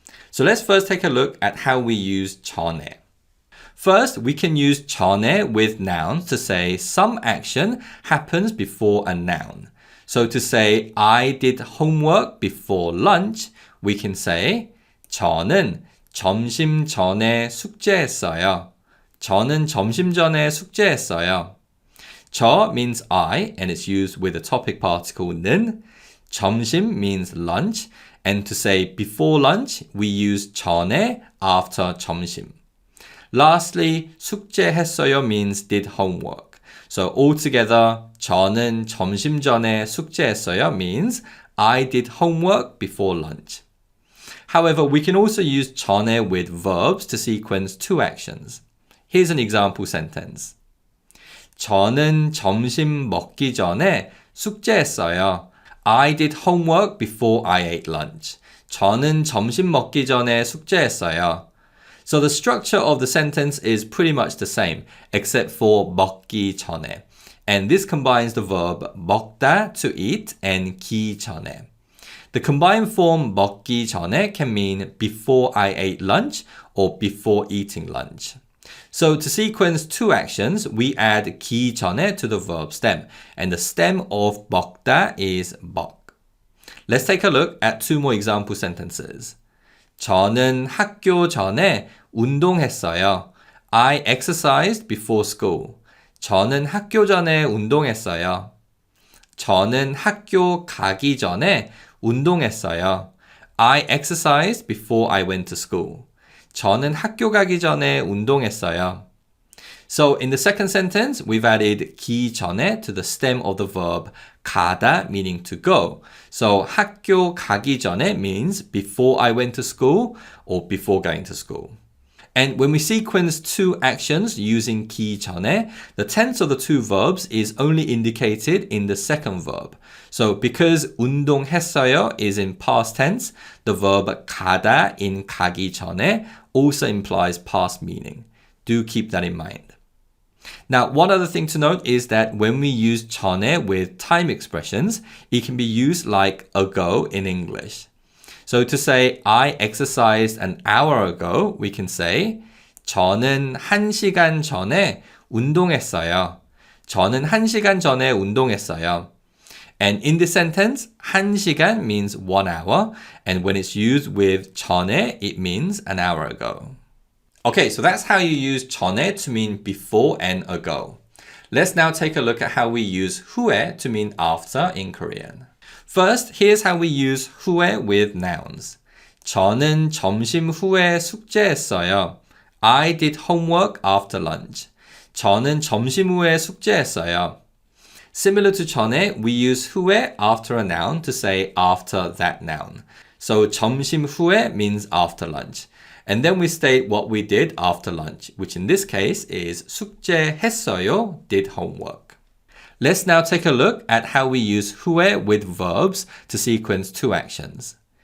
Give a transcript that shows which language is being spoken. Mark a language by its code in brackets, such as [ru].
[en] So let's first take a look at how we use 전에. First, we can use 전에 with nouns to say some action happens before a noun. So to say, I did homework before lunch, we can say, [ko] 저는 점심 전에 숙제했어요. 저는 점심 전에 숙제했어요. [en] 저 means I, and it's used with the topic particle 는. 점심 means lunch, and to say before lunch, we use 전에 after 점심. Lastly, 숙제했어요 means did homework. So altogether, [ko] 저는 점심 전에 숙제했어요 [en] means I did homework before lunch. However, we can also use 전에 with verbs to sequence two actions. Here's an example sentence. [ko] 저는 점심 먹기 전에 숙제했어요. [en] I did homework before I ate lunch. [ko] 저는 점심 먹기 전에 숙제했어요. [en] So the structure of the sentence is pretty much the same, except for 먹기 전에. And this combines the verb 먹다 to eat and 기 전에. The combined form 먹기 전에 can mean before I ate lunch or before eating lunch. So to sequence two actions, we add 기 전에 to the verb stem, and the stem of 먹다 is 먹. Let's take a look at two more example sentences. [ko] 저는 학교 전에 운동했어요. [en] I exercised before school. [ko] 저는 학교 전에 운동했어요. 저는 학교 가기 전에 운동했어요. [en] I exercised before I went to school. [ko] 저는 학교 가기 전에 운동했어요. [en] So in the second sentence, we've added 기 전에 to the stem of the verb 가다, meaning to go. So 학교 가기 전에 means before I went to school or before going to school. And when we sequence two actions using 기 전에, the tense of the two verbs is only indicated in the second verb. So because 운동했어요 is in past tense, the verb 가다 in 가기 전에 also implies past meaning. Do keep that in mind. Now, one other thing to note is that when we use 전에 with time expressions, it can be used like ago in English. So to say, I exercised an hour ago, we can say, [ko] 저는 1시간 전에 운동했어요. 저는 1시간 전에 운동했어요. [en] And in this sentence, 1시간 means 1 hour, and when it's used with 전에, it means an hour ago. Okay, so that's how you use 전에 to mean before and ago. Let's now take a look at how we use 후에 to mean after in Korean. First, here's how we use 후에 with nouns. [ko] 저는 점심 후에 숙제했어요. [en] I did homework after lunch. [ko] 저는 점심 후에 숙제했어요. [en] Similar to 전에, we use 후에 after a noun to say after that noun. So 점심 후에 means after lunch. And then we state what we did after lunch, which in this case is 숙제했어요, did homework. Let's now take a look at how we use 후에 with verbs to sequence two actions.